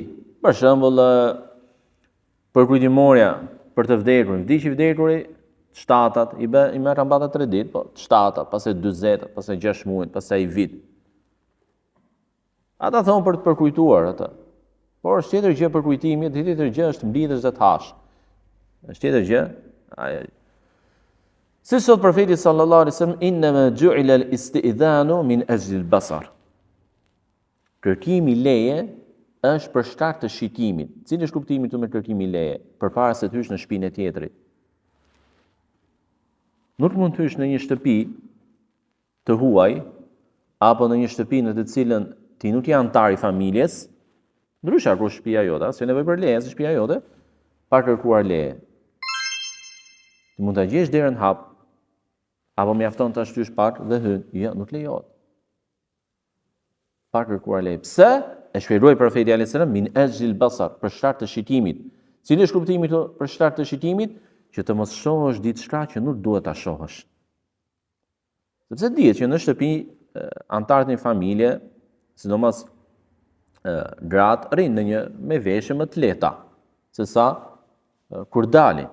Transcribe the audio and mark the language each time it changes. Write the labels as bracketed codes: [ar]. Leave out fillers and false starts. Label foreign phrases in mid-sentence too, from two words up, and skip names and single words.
[sq] Për shembull, përkujtimorja për të vdekurin, vdiq i vdekuri, shtatat, i merr ambata 3 ditë, po shtatat, pastaj 40, pastaj 6 muaj, pastaj vit. Ata thonë për të përkujtuar atë. Por është tjetër gjë përkujtimi, tjetër gjë është mblidhesh dhe të hash. Është tjetër gjë. Si thot profeti [ar] صلى الله عليه وسلم, إنما جعل الاستئذان من أجل البصر. [sq] Kërkimi leje është për shkak të shikimit. Cili është kuptimi këtu me kërkimi leje? Përpara se të hysh në shtëpinë e tjetrit. Nuk mund të hysh në një shtëpi të huaj apo në një shtëpi në të cilën ti nuk je antar i familjes, ndryshe kur shtëpia jote, s'ka nevojë për leje, se shtëpia jote, pa kërkuar leje. Ti mund ta gjesh derën hap, apo mjafton ta shtysh pak dhe hyn. Jo, nuk lejohet. Pa kërkuar leje. Pse? E shpjegoi profeti [ar] عليه السلام من أجل البصر, [sq] për shkak të shikimit. Cili është kuptimi këtu për shkak të shikimit? Që të mos shohësh diçka që nuk duhet ta shohësh. Sepse dihet që në shtëpi antarët e një familje, sidomos gratë, rrinë me veshje më të lehta se sa kur dalin.